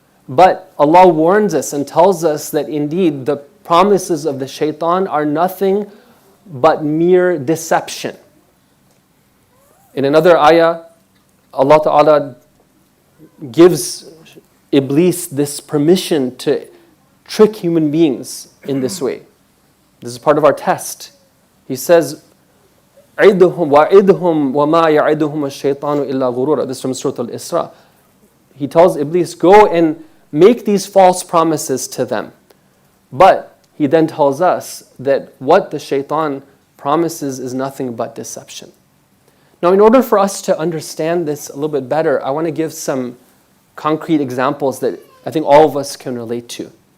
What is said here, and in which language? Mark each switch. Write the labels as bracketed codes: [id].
[en] But Allah warns us and tells us that indeed the promises of the shaitan are nothing but mere deception. In another ayah, Allah Ta'ala gives Iblis this permission to trick human beings in this way. This is part of our test. He says, [ar] عِدْهُمْ وَعِدْهُمْ وَمَا يَعِدُهُمَ الشَّيْطَانُ إِلَّا غُرُورًا. [en] This is from Surah Al-Isra. He tells Iblis, go and make these false promises to them. But he then tells us that what the shaitan promises is nothing but deception. Now, in order for us to understand this a little bit better, I want to give some concrete examples that I think all of us can relate to.